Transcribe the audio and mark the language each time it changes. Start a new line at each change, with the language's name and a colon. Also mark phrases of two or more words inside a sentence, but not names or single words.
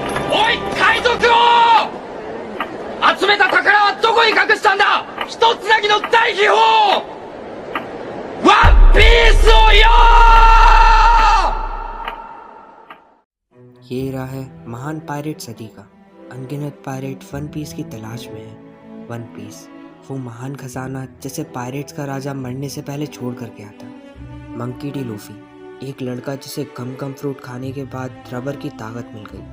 Japanese: おい、海賊王！集めた宝はどこに隠したんだ？一つなぎの大秘宝！ワンピースをよ！
Hindi: ये रहा है महान पायरेट सदी का। अनगिनत पायरेट वन पीस की तलाश में है। वन पीस, वो महान खजाना जिसे पायरेट्स का राजा मरने से पहले छोड़ कर गया था। मंकी डी लूफी, एक लड़का जिसे गम गम फ्रूट खाने के बाद रबर की ताकत मिल गई।